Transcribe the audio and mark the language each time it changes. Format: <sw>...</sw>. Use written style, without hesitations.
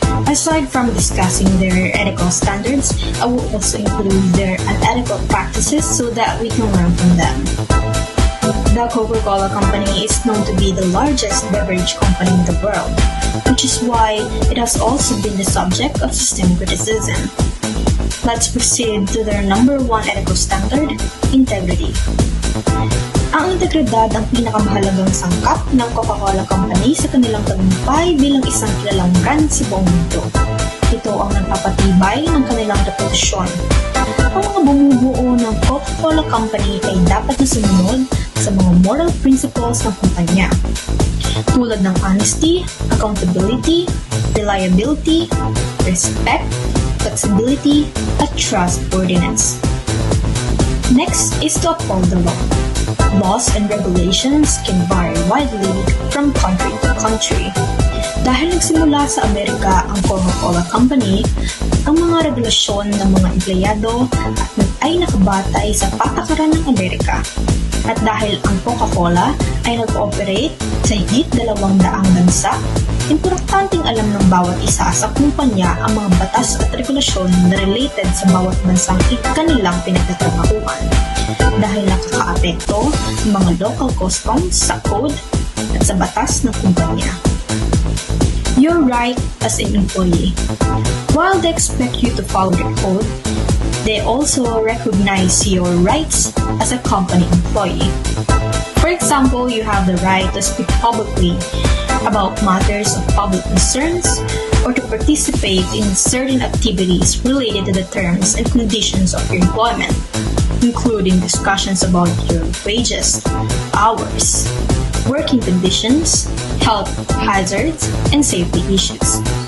<en>Aside from discussing their ethical standards, I will also include their unethical practices so that we can learn from them. The Coca-Cola Company is known to be the largest beverage company in the world, which is why it has also been the subject of systemic criticism. Let's proceed to their number one ethical standard, integrity.</en> <tl>Ang integridad ang pinakamahalagang sangkap ng Coca-Cola Company sa kanilang tagumpay bilang isang kilalang brand sa buong mundo. Ito ang nagpapatibay ng kanilang reputasyon. Ang mga bumubuo ng Coca-Cola Company ay dapat na sumunod sa mga moral principles ng kumpanya, tulad ng honesty, accountability, reliability, respect, flexibility, at trustworthiness.</tl> <en>Next is to uphold the law. Laws and regulations can vary widely from country to country.</en> <tl>Dahil nagsimula sa Amerika ang Coca-Cola Company, ang mga regulasyon ng mga empleyado ay nakabatay sa patakaran ng Amerika. At dahil ang Coca-Cola ay nag-ooperate sa higit 200 bansa, importanteng alam ng bawat isa sa kumpanya ang mga batas at regulasyon na related sa bawat bansang kanilang pinagtatrabahuan. Dahil nakakaapekto ng mga local customs sa code at sa batas ng kumpanya.</tl> <en>Your right as an employee. While they expect you to follow their code, they also recognize your rights as a company employee. For example, you have the right to speak publicly about matters of public concerns or to participate in certain activities related to the terms and conditions of your employment, including discussions about your wages, hours, working conditions, health hazards, and safety issues.</en>